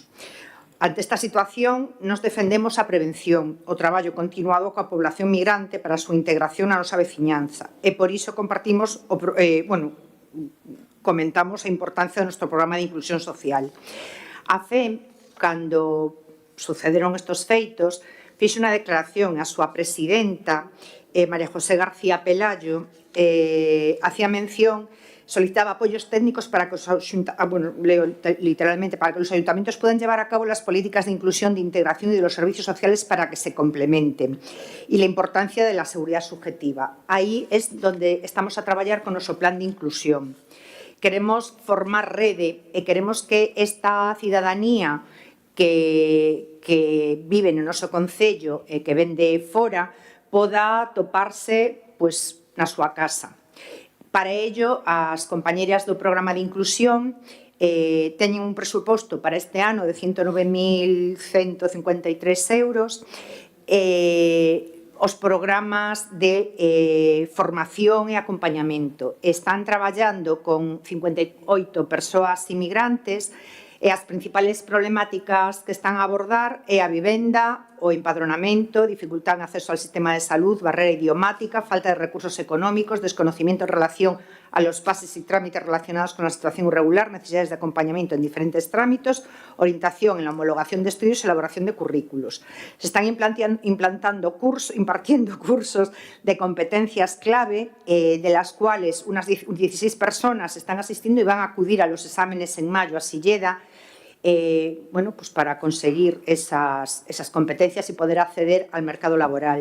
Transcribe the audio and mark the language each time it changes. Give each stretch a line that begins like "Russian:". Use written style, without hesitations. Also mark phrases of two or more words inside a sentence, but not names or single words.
Galician: Ante esta situación, nos defendemos a prevención, o traballo continuado coa población migrante para a súa integración na nosa veciñanza. E por iso compartimos, comentamos a importancia do noso programa de inclusión social. A FEM, cando sucederon estes feitos, fixe unha declaración a súa presidenta, María José García Pelayo,
Spanish: hacía mención, solicitaba apoyos técnicos para que os ayuntamientos puedan llevar a cabo las políticas de inclusión, de integración y de los servicios sociales para que se complementen, y la importancia de la seguridad subjetiva.
Galician: Aí
Spanish: es donde
Galician: estamos a traballar con o noso plan de inclusión. Queremos formar rede e queremos que esta cidadanía que vive no noso concello e que ven de fora poda toparse na súa casa. Para ello, as compañeras do programa de inclusión teñen un presuposto para este ano de 109.153 euros. Os programas de formación e acompañamento están traballando con 58 persoas inmigrantes e as principales problemáticas que están a abordar é a vivenda, o empadronamento,
Spanish: dificultad en acceso al sistema de salud, barrera idiomática, falta de recursos económicos, desconocimiento en relación a los pases y trámites relacionados con la situación irregular, necesidades de acompañamiento en diferentes trámites, orientación en la homologación de estudios y elaboración de currículos. Se están impartiendo cursos de competencias clave, de las cuales unas 16 personas están asistiendo y van a acudir a los exámenes en mayo a Silleda, para conseguir esas competencias y poder acceder al mercado laboral.